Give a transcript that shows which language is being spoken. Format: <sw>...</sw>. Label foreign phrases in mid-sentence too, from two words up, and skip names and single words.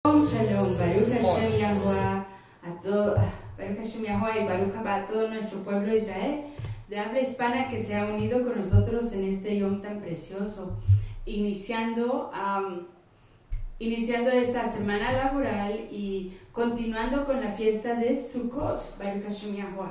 <es>Shalom,</es> <he>ברוך השם יהוה, ברוך השם יהוה</he> <es>y</es> <he>ברוך הבא</he> <es>a todo nuestro pueblo de Israel de habla hispana que se ha unido con nosotros en este Yom tan precioso, iniciando esta semana laboral y continuando con la fiesta de Sukkot,</es> <he>ברוך השם יהוה.</he>